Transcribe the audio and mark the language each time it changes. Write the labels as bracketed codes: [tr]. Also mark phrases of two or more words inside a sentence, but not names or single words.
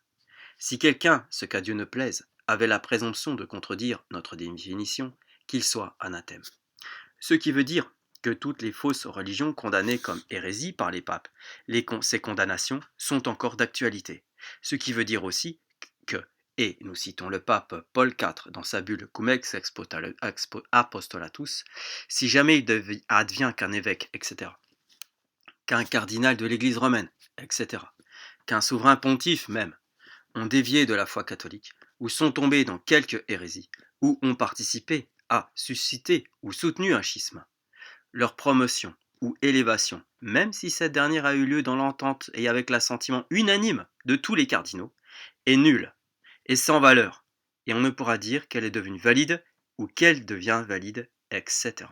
[fr] Si quelqu'un, ce qu'à Dieu ne plaise, avait la présomption de contredire notre définition, qu'il soit anathème. Ce qui veut dire que toutes les fausses religions condamnées comme hérésie par les papes, ces condamnations sont encore d'actualité. Ce qui veut dire aussi que, et nous citons le pape Paul IV dans sa bulle Cum ex apostolatus, si jamais il advient qu'un évêque, etc., qu'un cardinal de l'Église romaine, etc., qu'un souverain pontife même, ont dévié de la foi catholique, ou sont tombés dans quelque hérésie, ou ont participé à susciter ou soutenu un schisme, leur promotion ou élévation, même si cette dernière a eu lieu dans l'entente et avec l'assentiment unanime de tous les cardinaux, est nulle et sans valeur, et on ne pourra dire qu'elle est devenue valide ou qu'elle devient valide, etc.